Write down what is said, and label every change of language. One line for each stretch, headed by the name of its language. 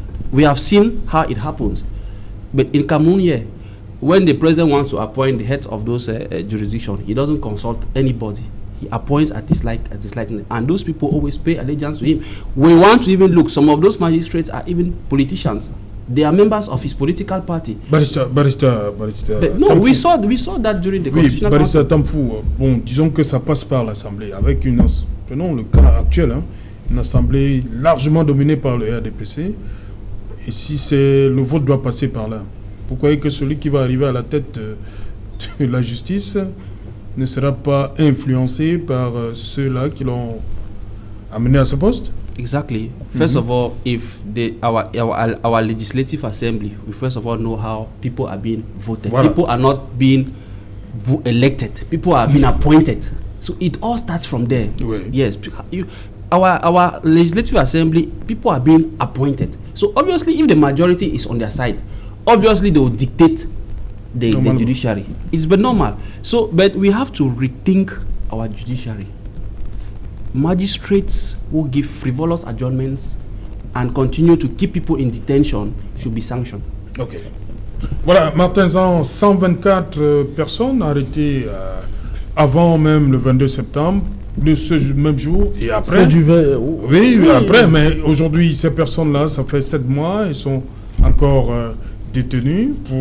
English: We have seen how it happens. But in Cameroon, yeah, when the president wants to appoint the heads of those jurisdictions, he doesn't consult anybody. He appoints at his likeness, and those people always pay allegiance to him. We want to even look. Some of those magistrates are even politicians. They are members of his political party. Barista. No, we saw that during the Constitutional Barista Council.
French: Tamfou, bon, disons que ça passe par l'Assemblée, avec prenons le cas actuel, une Assemblée largement dominée par le RDPC, et si le vote doit passer par là, vous croyez que celui qui va arriver à la tête de la justice ne sera pas influencé par ceux-là qui l'ont amené à ce poste?
English: Exactly. First of all, if our legislative assembly, we first of all know how people are being voted.
French: Voilà.
English: People are not being elected. People are being appointed. So it all starts from there.
French: Oui.
English: Yes. Our legislative assembly, people are being appointed. So obviously, if the majority is on their side, obviously they will dictate the judiciary. It's but normal. So, but we have to rethink our judiciary. Magistrates who give frivolous adjournments and continue to keep people in detention should be sanctioned. Ok.
French: Voilà, Martin Zan, 124 personnes arrêtées avant même le 22 septembre, de ce même jour et après. C'est du oui, après, mais aujourd'hui, ces personnes-là, ça fait 7 mois, elles sont encore détenues.